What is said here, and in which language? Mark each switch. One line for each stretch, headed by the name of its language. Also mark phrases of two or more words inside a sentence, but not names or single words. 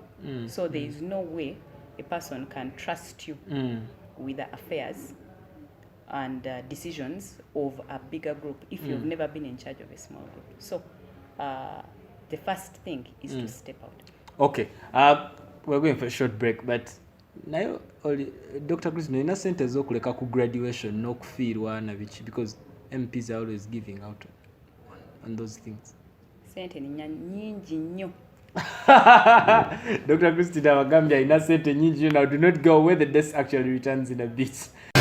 English: So there is no way a person can trust you with the affairs and decisions of a bigger group if you've never been in charge of a small group. So the first thing is to step out. Okay, we're going for a short break, but now Dr.
Ganda: Chris, no sente zokuleka ku graduation no kufiirwa na bichi,
English: because MPs are always giving out on those things.
Ganda: Sente ni nyingi nnyo. Dr. Christina Wagambia ina sente nyingi.
English: Now do not go away, the desk actually returns in a bit.